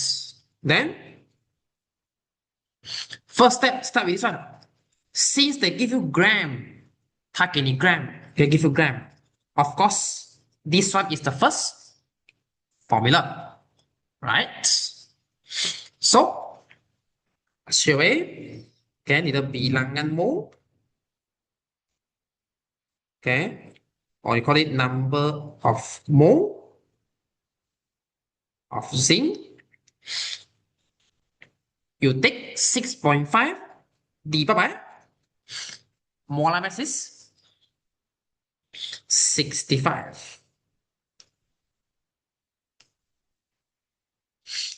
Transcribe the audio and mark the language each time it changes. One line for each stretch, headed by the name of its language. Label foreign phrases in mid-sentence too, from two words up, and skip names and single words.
English: Then first step, start with this one. Since they give you gram,
Chinese: 它给你
English: gram, they give you gram. Of course, this one is the first formula, right? So, straight away,
Malay: okay,
Chinese: 你的
Malay: bilangan mole,
English: okay, or you call it number of mole of zinc. You take 6.5 divided by molar mass is 65.